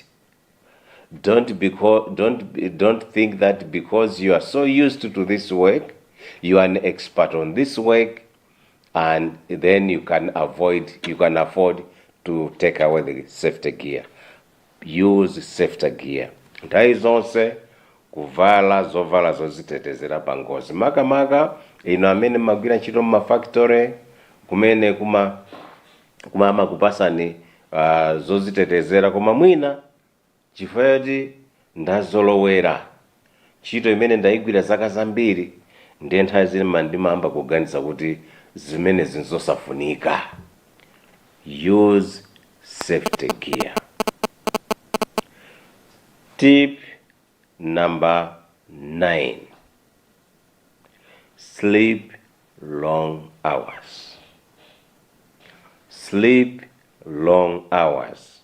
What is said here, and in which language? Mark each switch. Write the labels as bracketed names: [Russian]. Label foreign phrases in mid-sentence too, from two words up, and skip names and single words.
[English] Don't think that because you are so used to this work, you are an expert on this work, and then you can afford to take away the safety gear. Use safety gear. [Nyanja] Nthawi zonse kuvala zovala zodzitetezera pa ngozi, makamaka ino amene magwira ntchito mumafactory kumene amakupasani zodzitetezera, koma mwina chifukwa choti ndazolowera ntchito imene ndayigwira zaka zambiri, ndiye nthawi zina ndimayamba kuganiza kuti zimene zinzosafunika. [English] Use safety gear. Tip number 9. Sleep long hours. Sleep long hours.